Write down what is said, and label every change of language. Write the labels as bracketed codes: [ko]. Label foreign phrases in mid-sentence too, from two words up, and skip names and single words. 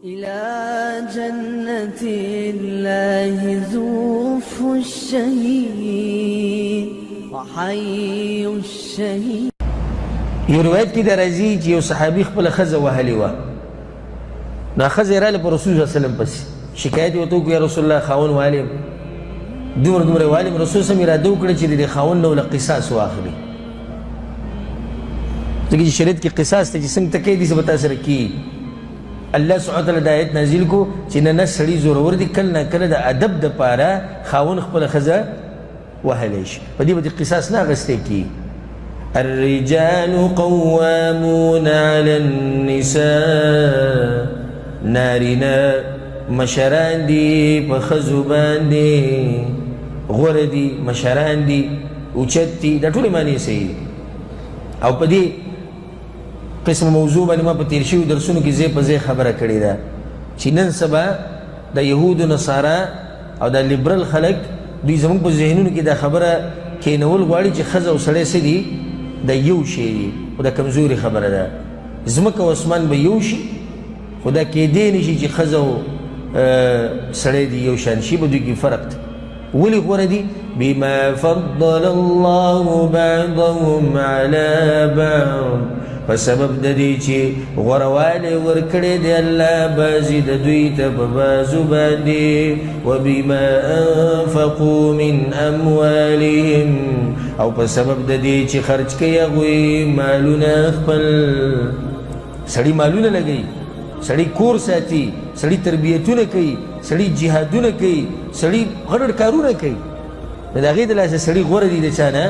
[ar] إلى جنة الله زوف الشهيد وحي الشهيد. [ps] یو روایت کې دا راځي چې یو صحابي خپله ښځه وهلې وه، نو ښځه یې راغله په رسول [ar] صلی الله علیه وسلم [ps] پسې شکایت یې ورته وکړو [ar] یا رسول الله [ps] خاوند والې یم، دومره دومره یې والې یم. رسول [ar] صلی الله علیه وسلم [ps] اراده وکړه چې د دې خاوند نه له قصاص واخلي، ځکه چې شریعت کې قصاص ته چې څنګه ته کوي داسې به تا سره کېږي. [ar] الله سبحانه وتعالی [ps] د آیت نازل کو چې نه سړي زورور دي، کله نه کله د ادب دپاره خاوند خپله ښځه وهلی شي، په دې به د قصاص نه اخیستی کېږي. [ar] الرجال قوامون على النساء، [ps] نارینه مشران دي په ښځو باندې، غوره دي، مشران دي، اوچت دي، دا ټولې معنی صحیح دي. او په دې قسم موضوع باندې ما په تیر شوي درسونو کې ځای په ځای خبره کړې ده چې نن سبا د یهودو نصارا او د لیبرل خلک دوی زموږ په ذهنونو کې دا خبره کینول غواړي چې ښځه او سړی څه دي، د یو شی دي، خو دا کمزوري خبره ده. ځمکه او اسمان به یو شي، خو دا کیدی نه شي چې ښځه او سړی دي یو شان شي، به دوی کې فرق دی. ولې غوره دي؟ [ar] بما فضل الله بعضهم على بعض، [ps] په سبب د دې چې غوروالی ورکړی دی الله بعضې د دوی ته په بعضو باندې، [ar] وبما انفقوا من اموالهم، [ps] او په سبب د دې چې خرج کوي هغوی مالونه خپل. سړي مالونه لګوي، سړي کور ساتي، سړي تربیتونه کوي، سړي جهادونه کوي، سړي غټ کارونه کوي، نو د هغې د لاسه سړي غوره دي د چا نه؟